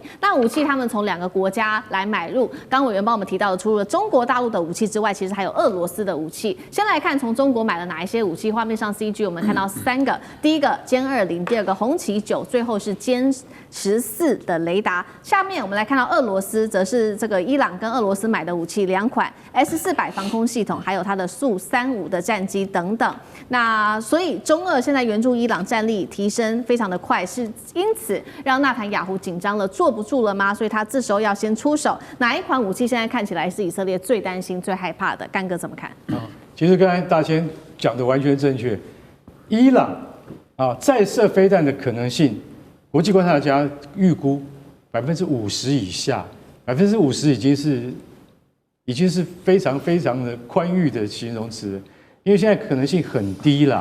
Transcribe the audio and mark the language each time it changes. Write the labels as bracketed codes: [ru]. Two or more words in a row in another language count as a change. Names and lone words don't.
[zh] 那武器他們從2個國家來買入，剛委員幫我們提到的，除了中國大陸的武器之外，其實還有俄羅斯的武器。先來看從中國買了哪一些武器，畫面上 CG 我們看到3個，第一個歼20，第二個紅旗9，最後是殲14的雷達。下面我們來看到俄羅斯，則是這個伊朗跟俄羅斯買的武器2款 S-400 防空系統，還有它的蘇35的戰機等等。那所以中俄現在援助伊朗戰力提升非常的快，是因此讓納坦雅胡緊張了，坐不住了嗎？所以他這時候要先出手。哪一款武器現在看起來是以色列最擔心、最害怕的？干哥怎麼看？其實剛才大千講的完全正確。伊朗再射飛彈的可能性，國際觀察家預估50%以下，50%已經是非常非常的寬裕的形容詞了，因為現在可能性很低啦。